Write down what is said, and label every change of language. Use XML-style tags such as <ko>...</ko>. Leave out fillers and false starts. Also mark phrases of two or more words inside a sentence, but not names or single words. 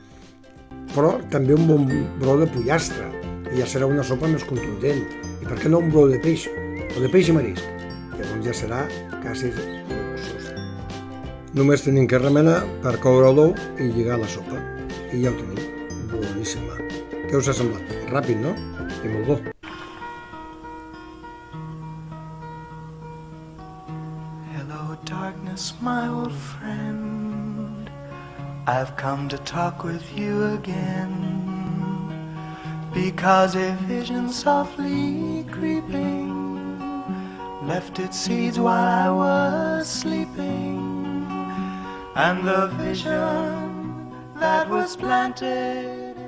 <ca>Però també un bon brou de pollastre, i ja serà una sopa més contundent. I per què no un brou de peix, o de peix i marisc? Llavors ja serà quasi luxós. Només tenim que remenar per coure l'ou i lligar la sopa. I ja ho tenim. Boníssima. Què us ha semblat? Ràpid, no? I molt bo.</ca> <en>Hello darkness, my old friend, I've come to talk with you again, because a vision softly creeping left its seeds while I was sleeping, and the vision that was planted</en>